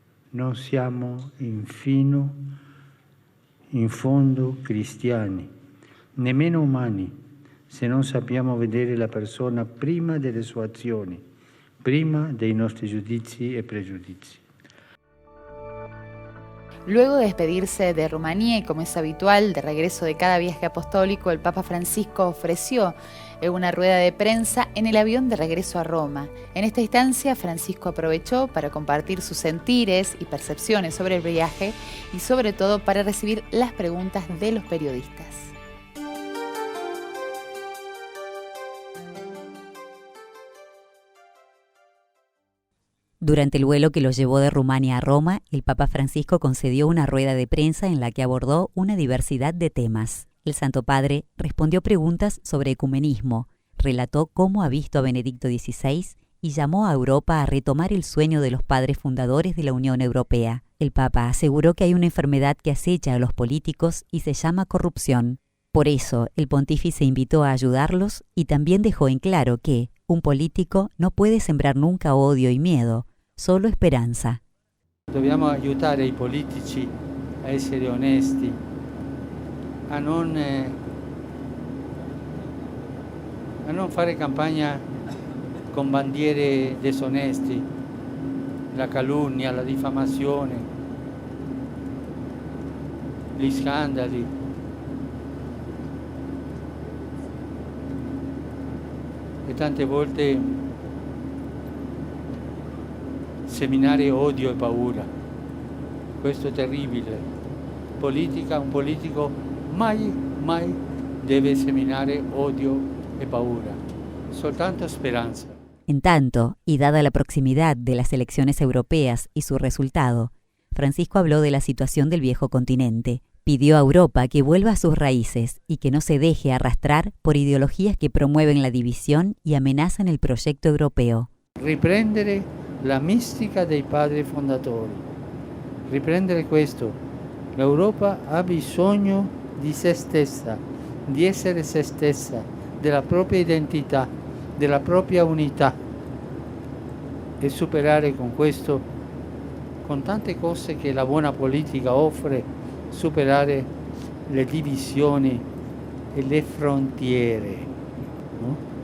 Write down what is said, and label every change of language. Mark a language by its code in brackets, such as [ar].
[it] Non siamo infino, in fondo, cristiani, nemmeno umani, se non sappiamo vedere la persona prima delle sue azioni, prima dei nostri giudizi e pregiudizi. [es] Luego de despedirse de Rumanía y como es habitual, de regreso de cada viaje apostólico, el Papa Francisco ofreció una rueda de prensa en el avión de regreso a Roma. En esta instancia, Francisco aprovechó para compartir sus sentires y percepciones sobre el viaje y sobre todo para recibir las preguntas de los periodistas. Durante el vuelo que los llevó de Rumania a Roma, el Papa Francisco concedió una rueda de prensa en la que abordó una diversidad de temas. El Santo Padre respondió preguntas sobre ecumenismo, relató cómo ha visto a Benedicto XVI y llamó a Europa a retomar el sueño de los padres fundadores de la Unión Europea. El Papa aseguró que hay una enfermedad que acecha a los políticos y se llama corrupción. Por eso, el pontífice invitó a ayudarlos y también dejó en claro que un político no puede sembrar nunca odio y miedo, solo esperanza. [it] Dobbiamo aiutare i politici a essere onesti, a non fare campagna con bandiere disonesti, la calunnia, la diffamazione, gli scandali. E tante volte seminare odio e paura. Questo è terribile. Un politico mai deve seminare odio e paura. Soltanto speranza. [es] En tanto, y dada la proximidad de las elecciones europeas y su resultado, Francisco habló de la situación del viejo continente. Pidió a Europa que vuelva a sus raíces y que no se deje arrastrar por ideologías que promueven la división y amenazan el proyecto europeo. [it] Riprendere la mistica dei padri fondatori. Riprendere questo. L'Europa ha bisogno di se stessa, di essere se stessa, della propria identità, della propria unità e superare con questo, con tante cose che la buona politica offre, superare le divisioni e le frontiere. No?